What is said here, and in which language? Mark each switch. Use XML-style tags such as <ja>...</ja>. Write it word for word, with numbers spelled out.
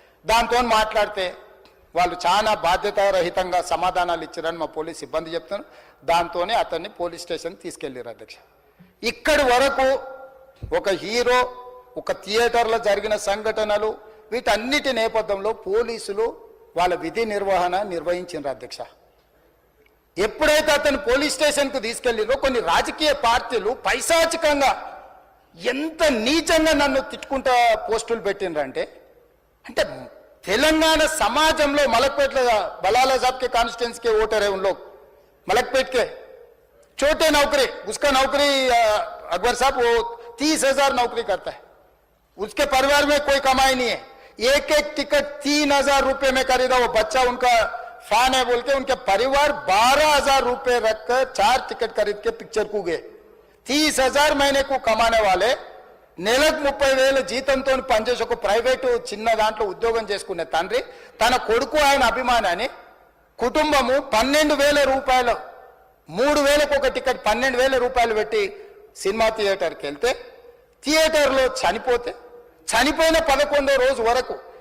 <te>దాంతో మాట్లాడితే వాళ్ళు చాలా బాధ్యతారహితంగా సమాధానాలు ఇచ్చారని మా పోలీస్ సిబ్బంది చెప్తున్నారు. దాంతోనే అతన్ని పోలీస్ స్టేషన్ తీసుకెళ్ళారు అధ్యక్ష. ఇక్కడి వరకు ఒక హీరో, ఒక థియేటర్లో జరిగిన సంఘటనలు, వీటన్నిటి నేపథ్యంలో పోలీసులు వాళ్ళ విధి నిర్వహణ నిర్వహించారు అధ్యక్ష. ఎప్పుడైతే అతను పోలీస్ స్టేషన్కు తీసుకెళ్ళిందో కొన్ని రాజకీయ పార్టీలు పైశాచికంగా ఎంత నీచంగా నన్ను తిట్టుకుంటా పోస్టులు పెట్టిండ్రంటే, అంటే తెలంగాణ సమాజంలో మలక్పేట బలాల సాబ్కే కాన్స్టిట్యున్సీ</te> <hi>के वोटर है उन लोग, मलकपेट के छोटे नौकरी, उसका नौकरी अकबर साहब वो तीस हजार नौकरी करता है, उसके परिवार में कोई कमाई नहीं है, एक एक टिकट तीन हजार रुपये में खरीदा, वो बच्चा उनका फैन है बोल के उनके परिवार बारह हजार रुपये रखकर चार टिकट खरीद के पिक्चर को गए. तीस हजार महीने को कमाने वाले</hi> <te>నెలకు ముప్పై వేల జీతంతో పనిచేసి ఒక ప్రైవేటు చిన్న దాంట్లో ఉద్యోగం చేసుకునే తండ్రి తన కొడుకు ఆయన అభిమానాన్ని కుటుంబము పన్నెండు వేల రూపాయలు మూడు వేలకు ఒక టికెట్ పన్నెండు వేల రూపాయలు పెట్టి సినిమా థియేటర్కి వెళ్తే థియేటర్లో చనిపోతే చనిపోయిన పదకొండో రోజు వరకు</te>